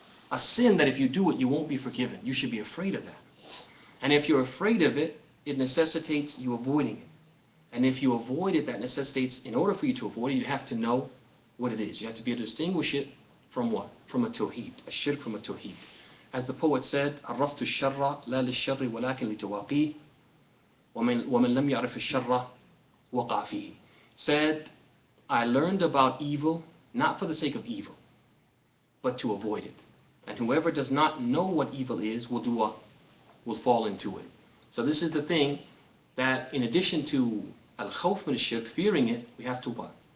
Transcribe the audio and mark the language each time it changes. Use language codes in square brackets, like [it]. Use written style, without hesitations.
[en] A sin that if you do it, you won't be forgiven. You should be afraid of that. And if you're afraid of it, it necessitates you avoiding it. And if you avoid it, that necessitates, in order for you to avoid it, you have to know what it is. You have to be able to distinguish it from what? From a tawhid, a shirk from a tawhid. [ar] As the poet said, عرفت الشر لا للشر ولكن لتواقيه ومن لم يعرف الشر وقع فيه. [en] Said, I learned about evil not for the sake of evil, but to avoid it. And whoever does not know what evil is will do what? Will fall into it. So this is the thing that in addition to al-khawf min al-shirk, fearing it, we have to what?